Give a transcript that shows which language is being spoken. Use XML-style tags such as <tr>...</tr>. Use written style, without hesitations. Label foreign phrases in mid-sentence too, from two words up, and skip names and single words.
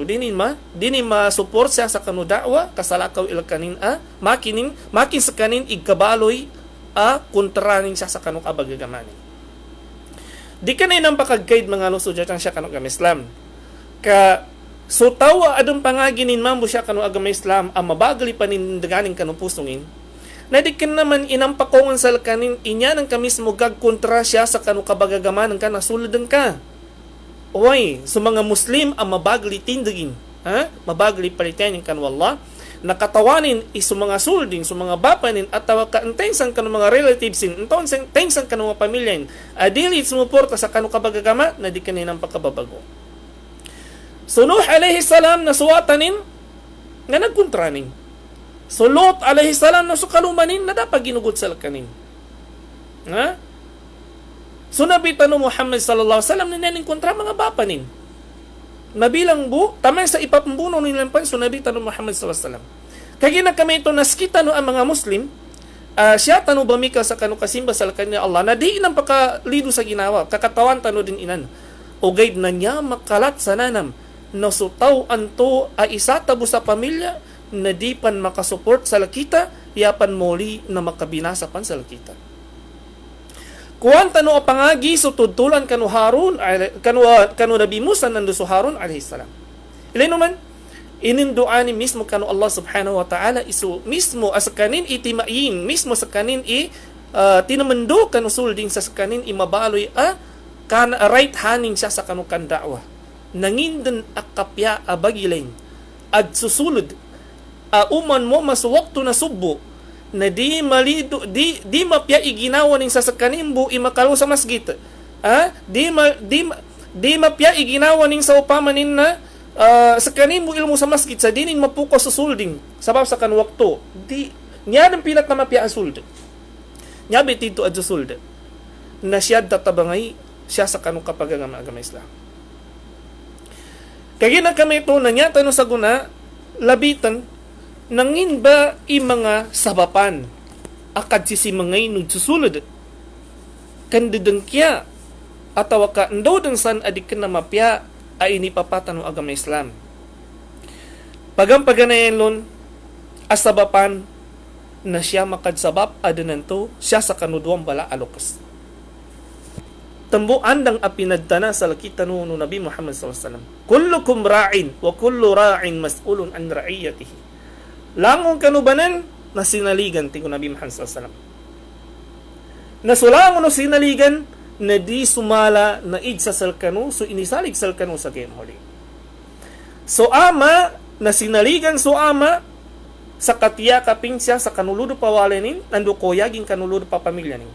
<mdh>Dinin ma-support siya sa kanu da'wa kasalakaw ilkanin makin sa kanin igkabaloy kontranin siya sa kanu kabagagamanin. Di ka na inang pakag-guide mga lusod dyan siya kanu agama Islam. So tawa adong pangaginin mambo siya kanu agama Islam ang mabagali panindaganing kanu pusungin. Na di ka naman inampakongan sa kanin inya ng kamis mo gagkontra siya sa kanu kabagagamanan ka nasuludan ka. Oy, so mga Muslim ang mabagali tindagin. Mabagali palitanin kanu Allah. Nakatawanin isu mga sulding, so mga bapanin at tawa ka intensan kanu mga relatives intensan kanu mga pamilya adili sumuporta sa kanu kabagagama na di kaninang pagkababago. So Nuh</mdh> <ar>عليه السلام</ar> <mdh>na suwatanin nga nagkontranin. So Lot</mdh> <ar>عليه السلام</ar> <mdh>na sukalumanin na dapat ginugod sa kanin. So Nabi tanu Muhammad</mdh> <ar>صلى الله عليه وسلم</ar> <mdh>na kontra mga bapanin. Nabilang tamay sa ipapambuno nilang pan, so Nabi tanu Muhammad</mdh> <ar>صلى الله عليه وسلم.</ar> <mdh>Kagina kami ito naskita no ang mga Muslim, siya tanu bamika sa kanu kasimba sa kanya Allah, na di inang pakalido sa ginawa, kakatawan tanu din inan. O guide na niya makalat sa nanam, nasutaw anto isa tabo sa pamilya, na di pan makasupport sa lakita, yapan muli na makabinasa pan sa lakita. Kuwan tanu pangagi so tutulan kanu Harun kanu Nabi Musa nando so Harun</mdh> <ar>عليه السلام.</ar> <mdh>Ilay naman ininduani mismo kanu</mdh> <ar>الله سبحانه وتعالى</ar> <mdh>isu mismo as kanin itimain mismo sa kanin tinamendo kanu sulding sa kanin imabaloy kan right haning siya sa kanu kan da'wa. Nangindan akapya abagiling ad susulod uman mo mas waktu na subbo na di malido di mapya iginawa ning sasakanimbo imakalo sa masjid. Di mapya iginawa ning sa upamanin na sa kanimbo ilmo sa masjid sa dinin mapuko sa sulding sabab sa kan wakto di niya ng pilat na mapya asuld. Nyabi tito adyo sulda. Na siya tatabangay siya sa kanu kapagagama agama Islam. Kaya na kami ito na niya tanong sa guna, labitan, nangin ba mga sabapan akad sisimangay no susulod kandidang kya atawa ka ndo dang san adik na mapya ay inipapatan no agama Islam. Paganayan lon asabapan na siya makadsabab adananto siya sa kanuduang bala alokas. Tambo andang apinadtana sa lakitan no Nabi Muhammad</mdh> <ar>صلى الله عليه وسلم. كلكم راع وكل راع مسؤول عن رعيته.</ar> <mdh>Langong kanubanan na sinaligan ti Nabi Muhammad</mdh> <ar>صلى الله عليه وسلم.</ar> <mdh>Nasulangon no sinaligan na di sumala na id sa salkano so inisalig salkano sa kemholi. So ama na sinaligan so ama sa katiya kaping siya sa kanuludo pawalenin nando koyaging kanuludo pa pamilya nin.</mdh>